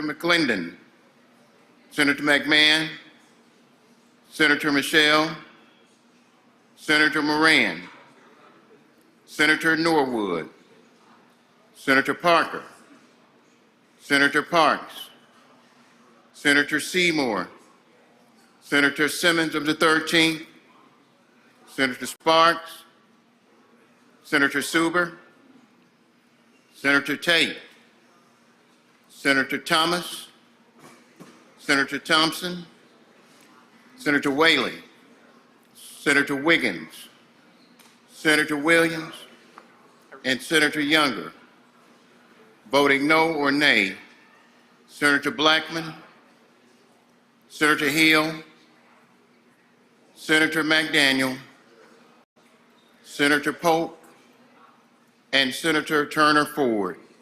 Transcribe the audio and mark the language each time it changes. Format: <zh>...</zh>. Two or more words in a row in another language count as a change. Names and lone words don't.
<en>McClendon, Senator McMahon, Senator Michelle, Senator Moran, Senator Norwood, Senator Parker, Senator Parks, Senator Seymour, Senator Simmons of the 13th, Senator Sparks, Senator Suber, Senator Tate, Senator Thomas, Senator Thompson, Senator Whaley, Senator Wiggins, Senator Williams, and Senator Younger. Voting no or nay: Senator Blackman, Senator Hill, Senator McDaniel, Senator Polk, and Senator Turner Ford.</en>